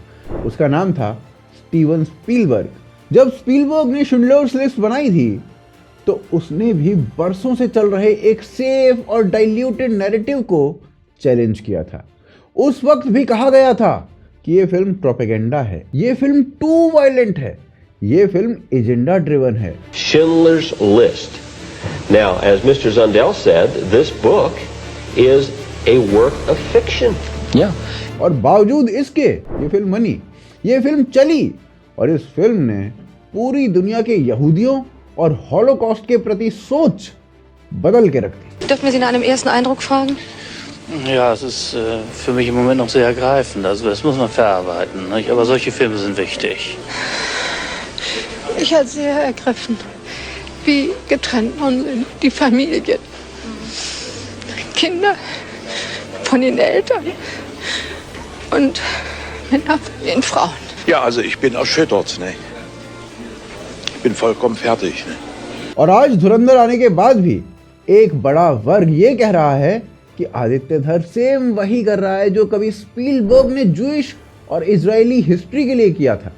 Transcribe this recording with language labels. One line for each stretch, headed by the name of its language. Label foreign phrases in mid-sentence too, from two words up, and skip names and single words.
Hindi: उसका नाम था स्टीवन स्पीलबर्ग। जब स्पीलबर्ग ने शिंडलर्स लिस्ट बनाई थी, तो उसने भी बरसों से चल रहे एक सेफ और
English: diluted narrative
Hindi: को चैलेंज किया था। उस वक्त भी कहा गया था कि ये फिल्म प्रोपेगेंडा है, ये फिल्म
English: too violent
Hindi: है, ये फिल्म
English: agenda driven
Hindi: है।
English: Schindler's List. Now, as Mr. Zundell said, this book is a work of fiction. Yeah.
Hindi: और बावजूद इसके ये फिल्म बनी, ये फिल्म चली, और इस फिल्म ने पूरी दुनिया के यहूदियों और हॉलोकॉस्ट के प्रति सोच बदल के रख दी।
German: Dürfen wir Sie nach einem ersten Eindruck fragen? Ja, es ist für mich im Moment noch sehr ergreifend. Also das muss man verarbeiten. Nicht? Aber solche Filme sind wichtig. Ich war sehr ergriffen, wie getrennt man sind, die Familien, Kinder von den Eltern und Männer von den Frauen. Ja, also ich bin erschüttert. Ne? Ich bin vollkommen fertig. Ne?
Hindi: और आज धुरंधर आने के बाद भी एक बड़ा वर्ग ये कह रहा है कि आदित्य धर सेम वही कर रहा है जो कभी स्पीलबर्ग ने जूइश और
English: Israeli history
Hindi: के लिए किया था।